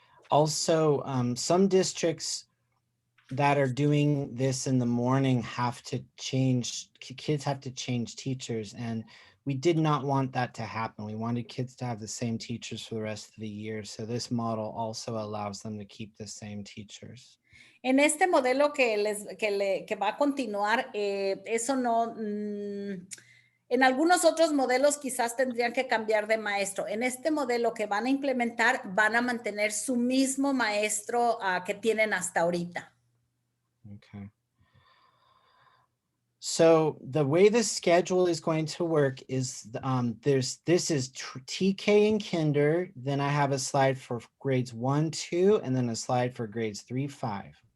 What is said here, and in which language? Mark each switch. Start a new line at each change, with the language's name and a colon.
English: Also, some districts that are doing this in the morning kids have to change teachers, and we did not want that to happen. We wanted kids to have the same teachers for the rest of the year, so this model also allows them to keep the same teachers.
Spanish: En este modelo que va a continuar, eso no, en algunos otros modelos quizás tendrían que cambiar de maestro. En este modelo que van a implementar, van a mantener su mismo maestro que tienen hasta ahorita.
English: Okay. So the way the schedule is going to work is this is TK and Kinder. Then I have a slide for grades 1, 2, and then a slide for grades 3, 5.